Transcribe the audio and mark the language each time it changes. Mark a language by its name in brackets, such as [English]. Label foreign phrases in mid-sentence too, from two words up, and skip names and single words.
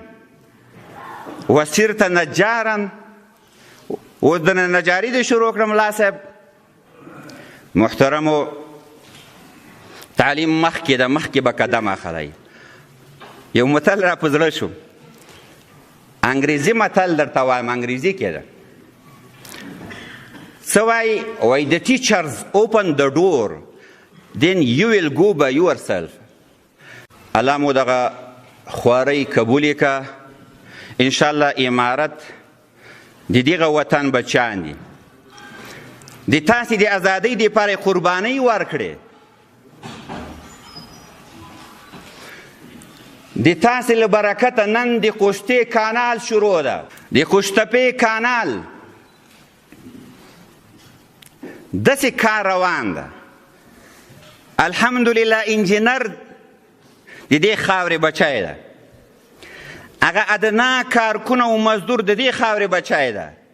[Pashto] وصرت نجارا اوس د نجاري دې شروع کړه ملا صاحب محترمو تعلیم مخکې ده مخکې به قدم اخلی یو متل را په زړه شو انګریزي متل درته وایم انګریزي کې ده څه وایي [English] the teachers open the door then you will go by yourself [Pashto] الله مو دغه خوارۍ قبولې که انشاءالله امارت د دغه وطن بچیان دي د تاسې د ازادۍ دپاره قربانۍ ورکړې د تاسې له برکته نن د قوشتې کانال شروع ده د قوشتپې کانال داسې کار روان ده الحمدلله انجینر د دې خاورې بچی ده هغه ادنا کارکونه او مزدور د دې خاورې بچی ده